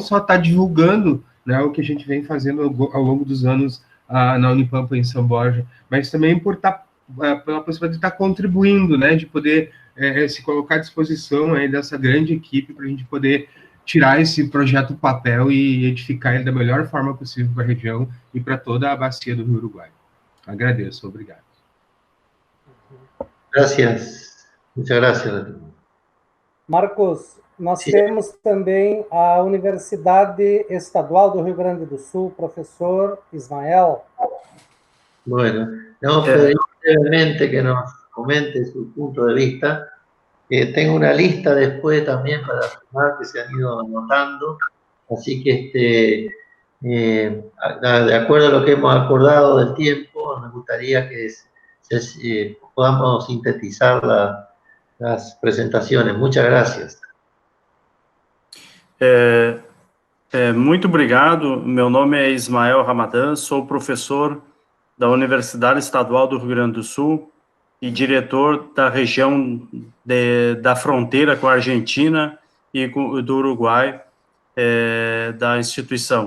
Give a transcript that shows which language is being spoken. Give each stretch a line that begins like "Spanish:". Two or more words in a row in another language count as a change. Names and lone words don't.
Portuguese: só estar divulgando, né, o que a gente vem fazendo ao longo dos anos na Unipampa em São Borja, mas também pela possibilidade de estar contribuindo, né, de poder se colocar à disposição aí dessa grande equipe para a gente poder tirar esse projeto do papel e edificar ele da melhor forma possível para a região e para toda a bacia do Rio Uruguai. Agradeço, obrigado.
Spanish: Gracias. Muchas gracias.
Portuguese: Marcos, nós temos também a Universidade Estadual do Rio Grande do Sul, professor Ismael.
Spanish: Bueno, no, pedir brevemente que nos comente su punto de vista. Tengo una lista después también para firmar que se han ido anotando, así que de acuerdo a lo que hemos acordado del tiempo, me gustaría que podamos sintetizar las presentaciones. Muchas gracias.
Portuguese: Muito obrigado. Meu nome é Ismael Ramadan, sou professor da Universidade Estadual do Rio Grande do Sul e diretor da região da fronteira com a Argentina e do Uruguai da instituição.